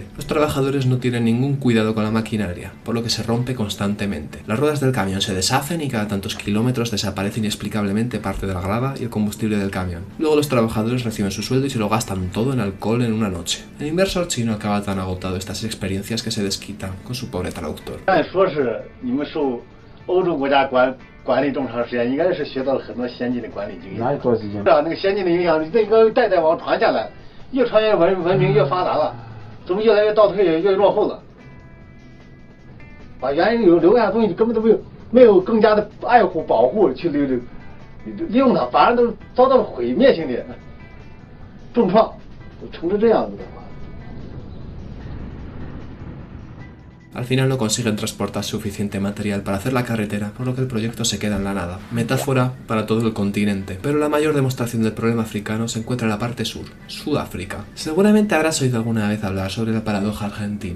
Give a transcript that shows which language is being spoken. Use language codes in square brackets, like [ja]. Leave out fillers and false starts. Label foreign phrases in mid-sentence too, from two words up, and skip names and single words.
[es] Los trabajadores no tienen ningún cuidado con la maquinaria, por lo que se rompe constantemente. Las ruedas del camión se deshacen y cada tantos kilómetros desaparece inexplicablemente parte de la grava y el combustible del camión. Luego los trabajadores reciben su sueldo y se lo gastan todo en alcohol en una noche. El inversor chino acaba tan agotado de estas experiencias que se desquita con su pobre traductor. [zh] 管理这么长时间，应该是学到了很多先进的管理经验。哪有多时间？那个先进的影响，这个代代往传下来，越传越文明越发达了，怎么越来越倒退，越落后了？把原来留下的东西根本都没有更加的爱护保护去利用它，反而都遭到了毁灭性的重创，成成这样子的话。 [es] Al final no consiguen transportar suficiente material para hacer la carretera, por lo que el proyecto se queda en la nada. Metáfora para todo el continente, pero la mayor demostración del problema africano se encuentra en la parte sur, Sudáfrica. Seguramente habrás oído alguna vez hablar sobre la paradoja argentina.